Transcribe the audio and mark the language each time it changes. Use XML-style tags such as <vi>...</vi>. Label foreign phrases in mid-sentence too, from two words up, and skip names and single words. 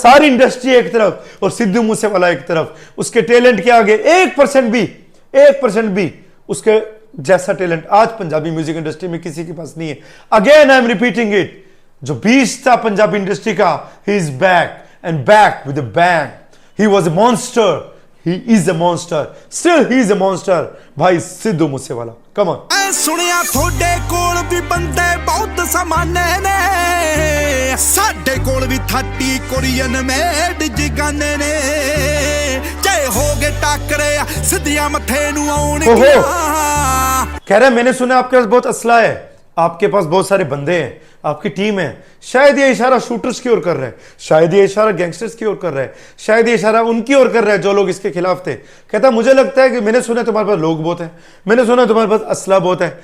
<hi>सारी इंडस्ट्री एक तरफ और सिद्धू मूसेवाला एक तरफ। उसके टैलेंट के आगे 1% भी उसके जैसा टैलेंट आज पंजाबी</hi> <en>music industry</en> <hi>में किसी के पास नहीं है।</hi> <en>again I am repeating it,</en> <hi>जो बीच था पंजाबी इंडस्ट्री का,</hi> <en>he is back and back with a bang. he was a monster, he is a monster, still he is a monster,</en> <hi>भाई सिद्धू मूसेवाला,</hi> <en>come on।</en> <pa>ਐ ਸੁਣਿਆ ਤੁਹਾਡੇ ਕੋਲ ਵੀ ਬੰਦੇ ਬਹੁਤ ਸਮਾਨੇ ਨੇ, ਸਾਡੇ ਕੋਲ ਵੀ 30</pa> <en>Korean made</en> <pa>ਜਿਗਾਨੇ ਨੇ, ਜੇ ਹੋ ਗਏ ਟੱਕਰੇ ਸਿੱਧੀਆਂ ਮੱਥੇ ਨੂੰ ਆਉਣਗੀਆਂ।</pa> <hi>कह रहे हैं मैंने सुना आपके पास बहुत असला है, आपके पास बहुत सारे बंदे हैं, आपकी टीम है। शायद ये इशारा शूटर्स की ओर कर रहे हैं, शायद ये इशारा गैंगस्टर्स की ओर कर रहे हैं, शायद ये इशारा उनकी ओर कर रहे हैं जो लोग इसके खिलाफ थे। कहता मुझे लगता है कि मैंने सुना तुम्हारे पास लोग बहुत हैं, मैंने सुना तुम्हारे पास असला बहुत है।</hi>